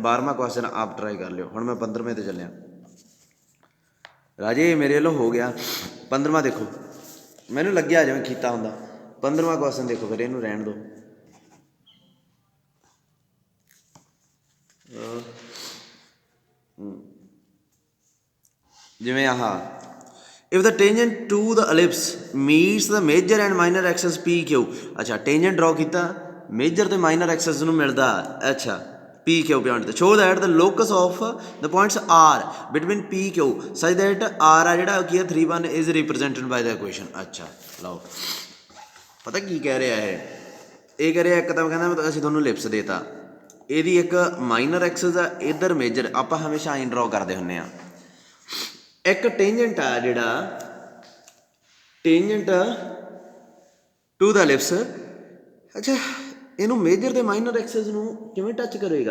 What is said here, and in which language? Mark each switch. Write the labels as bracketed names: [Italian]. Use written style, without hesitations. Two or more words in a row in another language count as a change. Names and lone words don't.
[Punjabi] 12ਵਾਂ ਕੁਐਸਚਨ ਆਪ ਟਰਾਈ ਕਰ ਲਿਓ। ਹੁਣ ਮੈਂ 15ਵੇਂ 'ਤੇ ਚੱਲਿਆ ਰਾਜੇ, ਮੇਰੇ ਵੱਲੋਂ ਹੋ ਗਿਆ। 15ਵਾਂ ਦੇਖੋ, ਮੈਨੂੰ ਲੱਗਿਆ ਜਿਵੇਂ ਕੀਤਾ ਹੁੰਦਾ। 15ਵਾਂ ਕੁਐਸਚਨ ਦੇਖੋ, ਫਿਰ ਇਹਨੂੰ ਰਹਿਣ ਦਿਓ। ਜਿਵੇਂ ਆਹ, [English] if the tangent to the ellipse meets the major and minor axis PQ। [Punjabi] ਅੱਛਾ, [English] tangent draw [Punjabi] ਕੀਤਾ, ਮੇਜਰ ਤੇ [English] minor axis [Punjabi] ਨੂੰ ਮਿਲਦਾ, ਅੱਛਾ PQ ਪੁਆਇੰਟ ਤੇ। [English] show that the locus of the points R between PQ such that R [Punjabi] ਆ ਜਿਹੜਾ ਕੀ ਹੈ [English] 3, 1 is represented by the equation। [Punjabi] ਅੱਛਾ ਲਓ, ਪਤਾ ਕੀ ਕਹਿ ਰਿਹਾ ਇਹ ਕਹਿ ਰਿਹਾ, ਇੱਕ ਤਾਂ ਕਹਿੰਦਾ ਅਸੀਂ ਤੁਹਾਨੂੰ ਲਿਪਸ ਦੇਤਾ, ਇਹਦੀ ਇੱਕ [English] minor axis [Punjabi] ਆ, ਇੱਧਰ ਮੇਜਰ, ਆਪਾਂ ਹਮੇਸ਼ਾ ਆਈਂ ਡਰਾਅ ਕਰਦੇ ਹੁੰਦੇ ਹਾਂ। ਇੱਕ ਟੇਂਜੈਂਟ ਆ ਜਿਹੜਾ [English] tangent to the ellipse, [Punjabi] ਅੱਛਾ ਇਹਨੂੰ ਮੇਜਰ ਤੇ [English] minor axis [Punjabi] ਨੂੰ ਕਿਵੇਂ ਟੱਚ ਕਰੇਗਾ?